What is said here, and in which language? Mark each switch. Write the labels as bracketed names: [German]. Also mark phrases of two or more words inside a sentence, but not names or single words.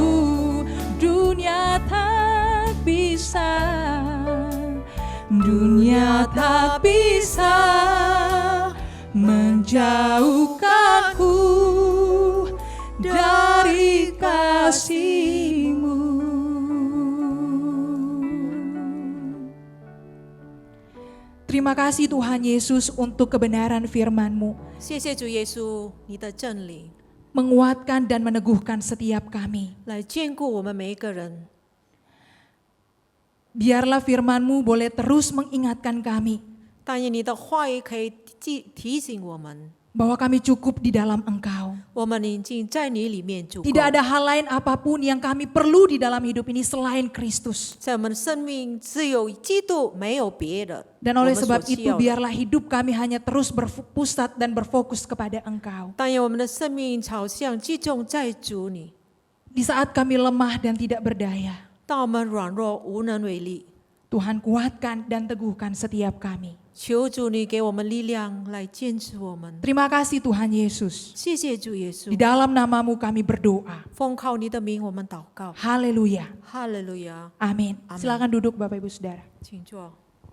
[Indonesian] Dunia tak bisa menjauhkanku dari kasih-Mu. Terima kasih Tuhan Yesus untuk kebenaran firman-Mu, [Chinese] 谢谢主耶稣，你的真理 [Indonesian] menguatkan dan meneguhkan setiap kami. [Chinese] 来眷顾我们每一个人。 [Indonesian] Biarlah firman-Mu boleh terus mengingatkan kami [Chinese] 但愿你的话语可以提醒我们， [Indonesian] bahwa kami cukup di dalam Engkau. [Chinese] 我们已经在你里面足够。 [Indonesian] Tidak ada hal lain apapun yang kami perlu di dalam hidup ini selain Kristus. [Chinese] 在我们的生命只有基督，没有别的。 [Indonesian] Dan oleh [Chinese] 我们所 [Indonesian] sebab [Chinese] 需 [Indonesian] itu [Chinese] 要的 [Indonesian] biarlah hidup kami hanya terus berpusat dan berfokus kepada Engkau. [Chinese] 但愿我们的生命朝向集中在主你。 [Indonesian] Di saat kami lemah dan tidak berdaya, [Chinese] 当我们软弱无能为力， [Indonesian] Tuhan kuatkan dan teguhkan setiap kami. [Chinese] 求主你给我们力量来坚持我们。 [Indonesian] Terima kasih Tuhan Yesus. [Chinese] 谢谢主耶稣 [Indonesian] Di，dalam namamu kami berdoa. [Chinese] 奉靠你的名我们祷告。 [Indonesian] Haleluya. [Chinese] 哈利路亚， [Indonesian] Amin. Amin. Silakan duduk Bapak Ibu Saudara. [Chinese] 请坐。